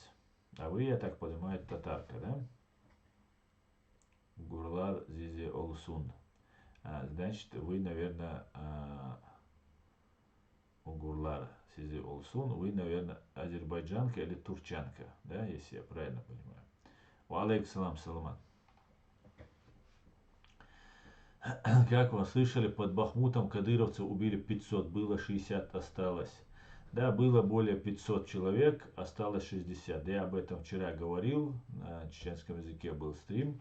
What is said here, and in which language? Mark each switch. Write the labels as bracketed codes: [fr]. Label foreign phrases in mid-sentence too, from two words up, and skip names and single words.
[ru] А вы, я так понимаю, татарка, да? Гурлар Зизи Олсун. Значит, вы, наверное, у Гурлар Зизи Олсун, вы, наверное, азербайджанка или турчанка, да, если я правильно понимаю. [ar] عليكم السلام، سلامات. [ru] Как вы слышали, под Бахмутом кадыровцев убили 500, было 60, осталось. Да, было более 500 человек, осталось 60. Я об этом вчера говорил, на чеченском языке был стрим.